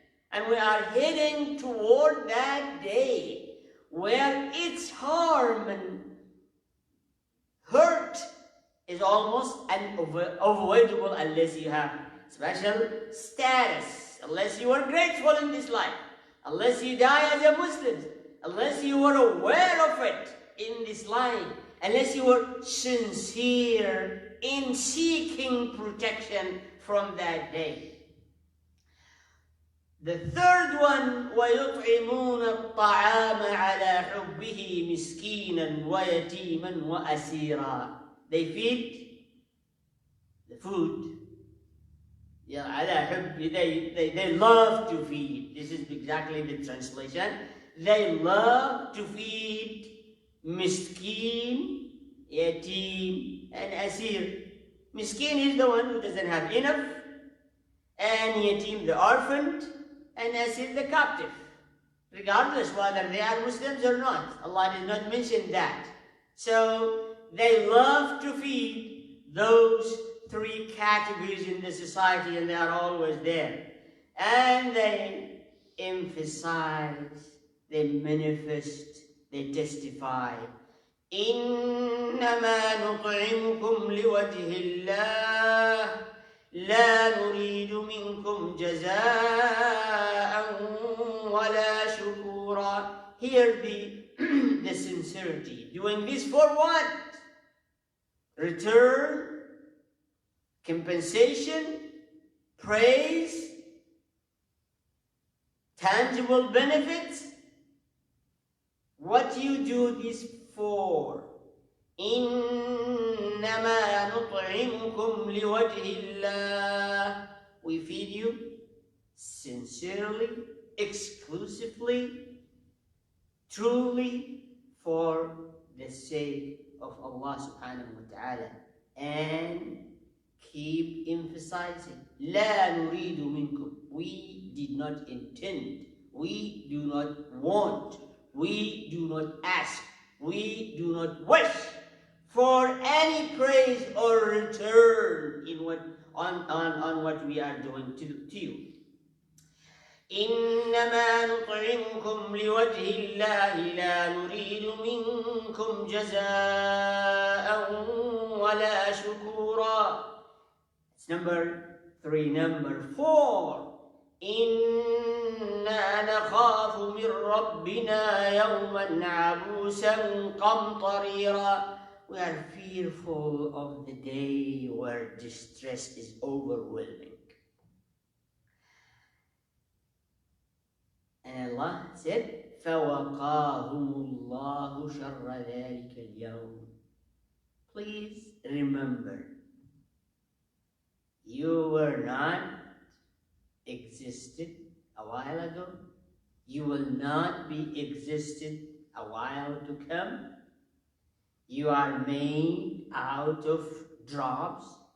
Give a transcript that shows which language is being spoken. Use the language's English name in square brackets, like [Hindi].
[English] And we are heading toward that day where its harm and hurt is almost unavoidable unless you have special status, unless you are grateful in this life, unless you die as a Muslim, unless you are aware of it in this life, unless you are sincere in seeking protection from that day. The third one, [Arabic] وَيُطْعِمُونَ الطَّعَامَ عَلَى حُبِّهِ مِسْكِينًا وَيَتِيمًا وَأَسِيرًا. [English] They feed the food. Yeah, [Arabic] على حب. [English] They love to feed. This is exactly the translation. They love to feed miskin, yatim, and asir. Miskin is the one who doesn't have enough, and yatim the orphaned, and asir the captive. Regardless whether they are Muslims or not, Allah did not mention that. So they love to feed those three categories in the society, and they are always there. And they emphasize, they manifest, they testify. [Arabic] إنما نطعمكم لوجه الله لا نريد منكم جزاء ولا شكورا. [English] Here the sincerity. Doing this for what? Return, compensation, praise, tangible benefits. What you do this for? [Arabic] إنما نطعمكم لوجه الله. [English] We feed you sincerely, exclusively, truly for the sake of Allah [Arabic] subhanahu wa ta'ala. [English] And keep emphasizing, [Arabic] لا نريد منكم. [English] We did not intend, we do not want, we do not ask, we do not wish for any praise or return in on what we are doing to you. [Arabic] إنما نطعمكم لوجه الله لا نريد منكم جزاء ولا شكورا. [English] It's number 3. Number 4. [Arabic] إنا نخاف من ربنا يوما عبوسا قمطريرا. [English] We are fearful of the day where distress is overwhelming. And Allah said, [Arabic] فَوَقَاهُمُ اللَّهُ شَرَّ ذَلِكَ الْيَوْمِ. [English] Please remember, you were not existed a while ago. You will not be existed a while to come. You are made out of drops.